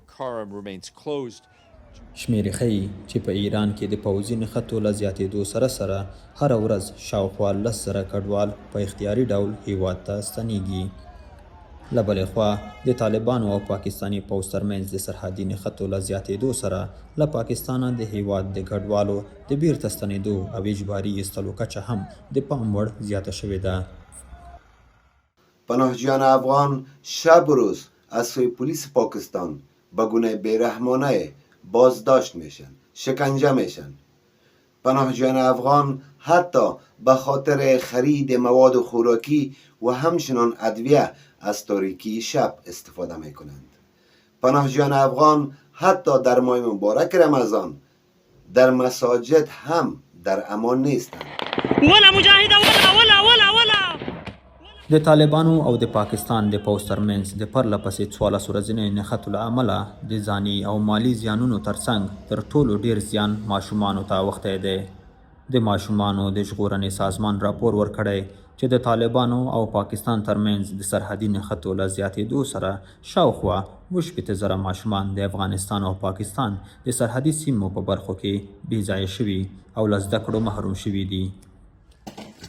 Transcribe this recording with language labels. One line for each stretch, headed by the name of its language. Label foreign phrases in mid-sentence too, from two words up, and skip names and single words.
Pashto: شمیرې ښیي چې په ایران کې د پوځي نښتو له زیاتېدو سره سره هره ورځ شاوخوا 10,000 کډوال په اختیاري ډول هیواد ته ستنېږي. له بلې خوا د طالبانو او پاکستاني پوځ ترمنځ د سرحدي نښتو له زیاتېدو سره له پاکستانه د هیواد د کډوالو د بیرته ستنېدو او اجباري ایستلو کچه هم د پام وړ زیاته شوې ده.
Persian: پناهجویان افغان شب و روز از سوی پلیس پاکستان به گونه بیرحمانه بازداشت میشن، شکنجه میشن. پناهجویان افغان حتی به خاطر خرید مواد خوراکی و همچنان ادویه از تاریکی شب استفاده میکنند. پناهجویان افغان حتی در ماه مبارک رمضان در مساجد هم در امان نیستند. ولا مجاهد ولا
Pashto: د طالبانو او د پاکستان د پوځ ترمنځ د پرله پسې 14 ورځنیو نښتو له امله د ځاني او مالي زیانونو ترڅنګ تر ټولو ډیر زیان ماشومانو ته اوښتی دی. د ماشومانو د ژغورنې سازمان راپور ورکړی چې د طالبانو او پاکستان ترمنځ د سرحدي نښتو له زیاتېدو سره شاوخوا 80,000 ماشومان د افغانستان او پاکستان د سرحدي سیمو په برخو کې بې ځایه شوي او له زده کړو محروم شوي دي.